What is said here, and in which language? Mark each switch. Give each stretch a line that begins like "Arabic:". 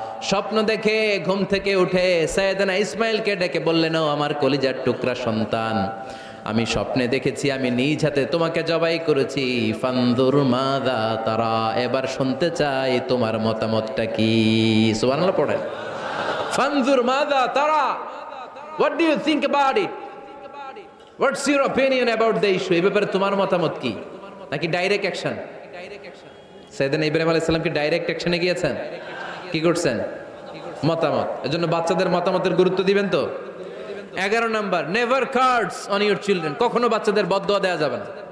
Bangla: স্বপ্ন দেখে ঘুম থেকে উঠে সাইয়েদনা ইসমাইলকে ডেকে বললেন, ও আমার কলিজার টুকরা সন্তান, আমি স্বপ্নে দেখেছি আমি নিজ হাতে তোমাকে জবাই করেছি।
Arabic: ফানজুর মাযা তারা,
Bangla: এবার শুনতে চাই তোমার মতামতটা কি। সুবহানাল্লাহ পড়েন।
Arabic: ফানজুর মাযা তারা,
English: what do you think about it? What's your opinion about the issue?
Bangla: এই ব্যাপারে তোমার মতামত কি? নাকি ডাইরেক্ট অ্যাকশন? সাইয়েদনা ইব্রাহিম আলাইহিস সালাম কি ডাইরেক্ট অ্যাকশনে গিয়েছেন? কি করছেন? মতামত। এজন্য বাচ্চাদের মতামতের গুরুত্ব দিবেন তো। 11 number,
English: never curse on your children,
Bangla: কখনো বাচ্চাদের বদদোয়া দেওয়া যাবে না।